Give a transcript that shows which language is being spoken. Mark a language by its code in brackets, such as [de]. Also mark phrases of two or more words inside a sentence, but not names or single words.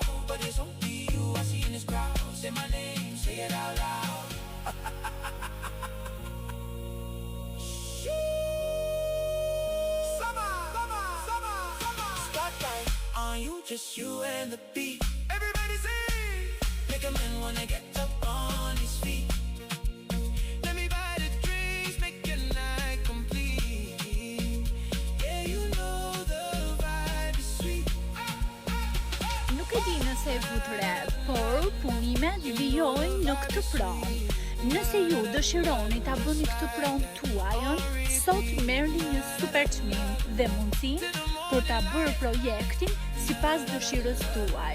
[en] But it's only you I see in this crowd. Say my name, say it out loud. Spotlight on you, just you and the beat. Everybody sing. Make a man wanna get up on his feet. [sq] Nuk e di nëse e vut re, por punimet vijojnë në këtë pronë. Nëse ju dëshironi ta bëni këtë pronë tuajën, sot merrni një super çmim dhe mundësinë për ta bërë projektin sipas dëshirës tuaj.